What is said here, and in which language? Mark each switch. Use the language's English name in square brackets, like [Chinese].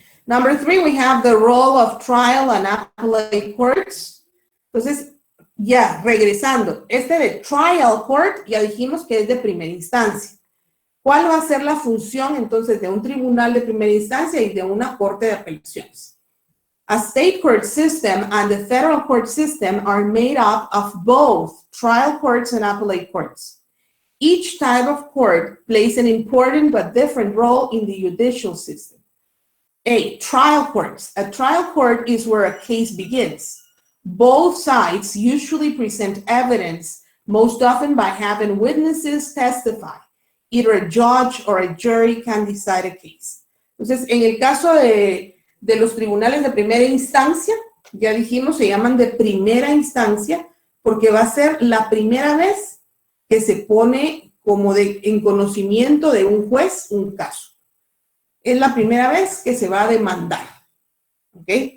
[English] Number 3, we have the role of trial and appellate courts. [Spanish] Entonces, ya, regresando, de trial court, ya dijimos que es de primera instancia. ¿Cuál va a ser la función, entonces, de un tribunal de primera instancia y de una corte de apelaciones? [English] A state court system and the federal court system are made up of both trial courts and appellate courts. Each type of court plays an important but different role in the judicial system. A trial courts. A trial court is where a case begins. Both sides usually present evidence, most often by having witnesses testify. Either a judge or a jury can decide a case. [Spanish] Entonces, en el caso de los tribunales de primera instancia, ya dijimos, se llaman de primera instancia porque va a ser la primera vez que se pone como en conocimiento de un juez un caso. Es la primera vez que se va a demandar, ¿ok?